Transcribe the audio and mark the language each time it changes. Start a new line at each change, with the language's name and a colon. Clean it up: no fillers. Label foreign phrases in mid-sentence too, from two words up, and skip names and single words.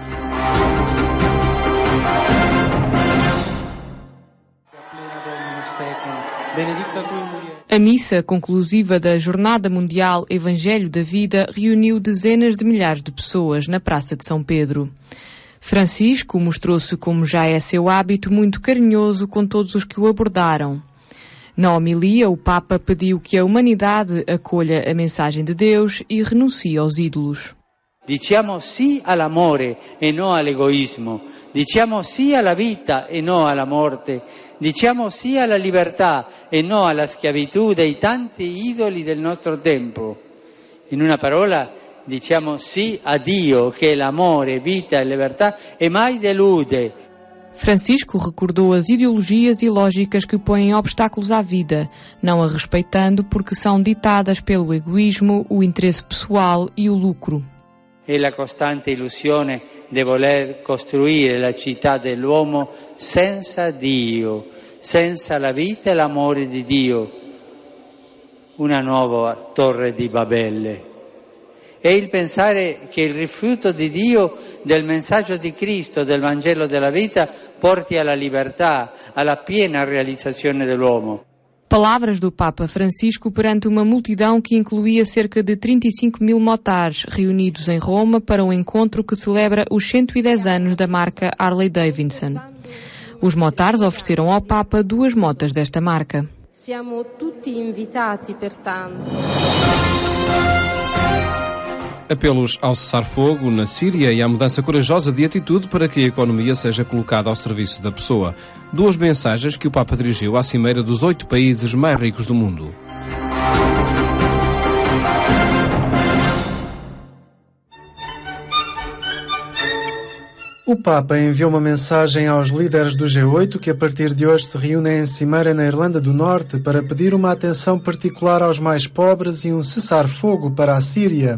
Portuguese: A missa conclusiva da Jornada Mundial Evangelho da Vida reuniu dezenas de milhares de pessoas na Praça de São Pedro. Francisco mostrou-se, como já é seu hábito, muito carinhoso com todos os que o abordaram. Na homilia, o Papa pediu que a humanidade acolha a mensagem de Deus e renuncie aos ídolos.
Italian: Diciamo sì all'amore e non all'egoismo, diciamo sì alla vita e non alla morte, diciamo sì alla libertà e non alla schiavitù dei tanti idoli del nostro tempo. In una parola, diciamo sì a Dio che è l'amore, vita e libertà e mai delude.
Portuguese: Francisco recordou as ideologias e lógicas que põem obstáculos à vida, não a respeitando porque são ditadas pelo egoísmo, o interesse pessoal e o lucro.
Italian: È la costante illusione di voler costruire la città dell'uomo senza Dio, senza la vita e l'amore di Dio, una nuova torre di Babele. È il pensare che il rifiuto di Dio del messaggio di Cristo, del Vangelo della vita, porti alla libertà, alla piena realizzazione dell'uomo.
Portuguese: Palavras do Papa Francisco perante uma multidão que incluía cerca de 35 mil motares reunidos em Roma para um encontro que celebra os 110 anos da marca Harley Davidson. Os motares ofereceram ao Papa 2 motas desta marca.
Italian: Siamo tutti invitati, pertanto.
Portuguese: Apelos ao cessar-fogo na Síria e à mudança corajosa de atitude para que a economia seja colocada ao serviço da pessoa. 2 mensagens que o Papa dirigiu à cimeira dos 8 países mais ricos do mundo. O Papa enviou uma mensagem aos líderes do G8 que a partir de hoje se reúnem em cimeira na Irlanda do Norte para pedir uma atenção particular aos mais pobres e um cessar-fogo para a Síria.